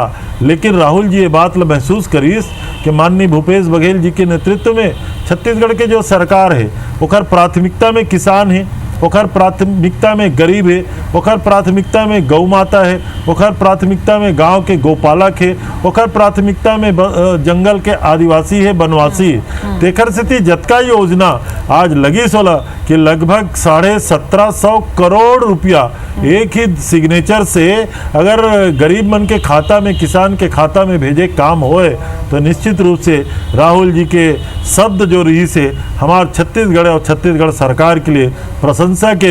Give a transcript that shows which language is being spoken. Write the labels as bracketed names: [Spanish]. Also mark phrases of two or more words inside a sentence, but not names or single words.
[Chhattisgarhi] लेकिन राहुल जी ये बात ला महसूस करीस कि माननीय भूपेश बघेल जी के नेतृत्व में छत्तीसगढ़ के जो सरकार है ओकर प्राथमिकता में किसान है, ओकर प्राथमिकता में गरीब है, ओकर प्राथमिकता में गौ माता है, ओकर प्राथमिकता में गांव के गोपालक है, ओकर प्राथमिकता में जंगल के आदिवासी है, वनवासी है। तेकर से जतका योजना आज लगी सोला कि लगभग 1750 करोड़ रुपया एक ही सिग्नेचर से अगर गरीब मन के खाता में, किसान के खाता में भेजे काम होए तो निश्चित रूप से राहुल जी के शब्द जो रही से हमारे छत्तीसगढ़ और छत्तीसगढ़ सरकार के लिए प्रशंसा के